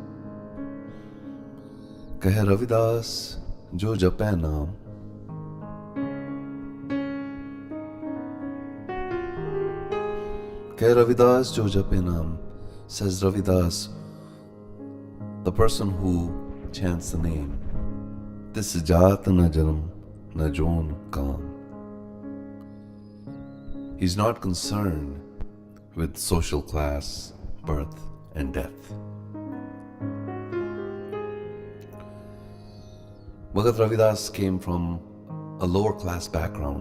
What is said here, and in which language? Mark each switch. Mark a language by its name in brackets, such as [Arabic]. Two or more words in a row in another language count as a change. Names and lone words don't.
[Punjabi] ਕਹਿ ਰਵਿਦਾਸ ਜੋ ਜਪੈ ਨਾਮੁ, ਕਹਿ ਰਵਿਦਾਸ ਜੋ ਜਪੈ ਨਾਮੁ, [English] says Ravidas, the person who chants the name, [Punjabi] ਤਿਸੁ ਜਾਤਿ ਨ ਜਨਮੁ ਨ ਜੋਨਿ ਕਾਮੁ. [English] He's not concerned with social class, birth and death. Bhagat Ravidas came from a lower class background.